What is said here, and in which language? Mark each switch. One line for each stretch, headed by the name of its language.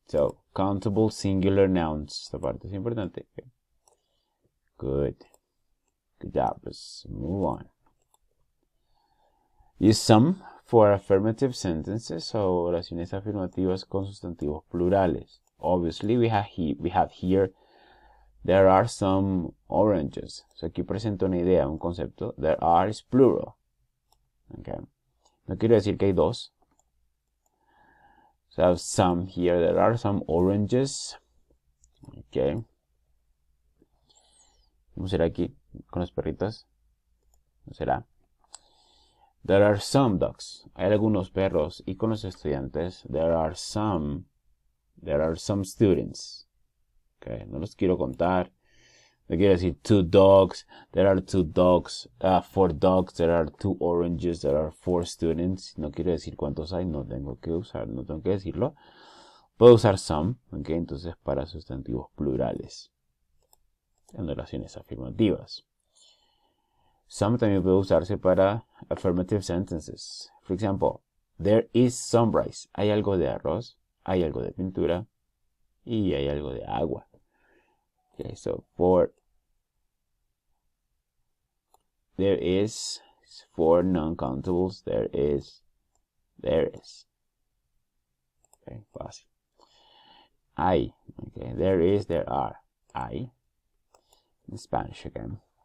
English: So, countable singular nouns.
Spanish: Esta parte es importante.
English: Okay. Good. Good job. Let's move on. Use some for affirmative sentences
Spanish: o oraciones afirmativas con sustantivos plurales.
English: Obviously, we have here, there are some oranges.
Spanish: So aquí presento una idea, un concepto.
English: There are is plural.
Spanish: Okay. No quiero decir que hay dos.
English: So I have some here. There are some oranges. Okay.
Spanish: ¿Cómo será aquí con los perritos? ¿Cómo será?
English: There are some dogs.
Spanish: Hay algunos perros. Y con los estudiantes,
English: there are some students.
Spanish: Okay. No los quiero contar. No quiero decir
English: 2 dogs. There are 2 dogs. 4 dogs. There are 2 oranges. There are 4 students.
Spanish: No quiero decir cuántos hay. No tengo que decirlo. Puedo usar some. Okay. Entonces para sustantivos plurales. En oraciones afirmativas. Some también puede usarse para
English: affirmative sentences. For example, there is some rice.
Spanish: Hay algo de arroz, hay algo de pintura y hay algo de agua.
English: Okay, so for there is, for non-countables, there is. Okay, fácil. Hay, okay, there is, there are. Hay. In Spanish again.